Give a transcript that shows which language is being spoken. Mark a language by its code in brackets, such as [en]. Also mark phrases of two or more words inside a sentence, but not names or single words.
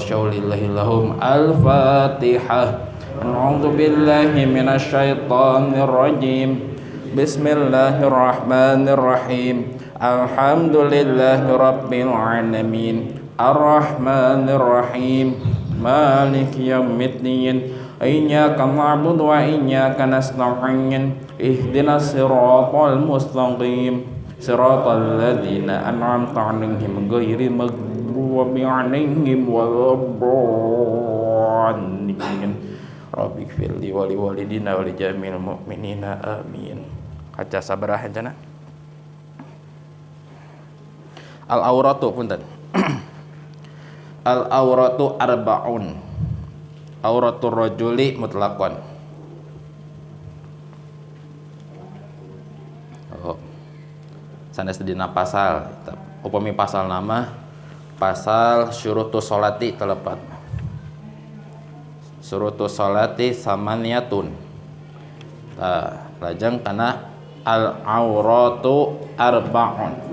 [ar] شيء لله لهم الفاتحة. أعوذ بالله من الشيطان الرجيم. بسم الله الرحمن الرحيم. الحمد لله رب العالمين. الرحمن الرحيم. مالك يوم الدين. إياك نعبد وإياك نستعين. اهدنا الصراط المستقيم. صراط الذين أنعمت عليهم غير المغضوب عليهم ولا الضالين. رب اغفر لي ولوالدي ولجميع المؤمنين آمين. [su] Kaca sabaraha cenah? [ar] العورة [su] punten. [ar] العورة أربع. عورة الرجل مطلقا. [su] Sanes dina pasal upami pasal nama pasal [ar] شروط الصلاة [su] telepat [ar] شروط الصلاة ثمانية [su] lajeng kana [ar] العورة أربع.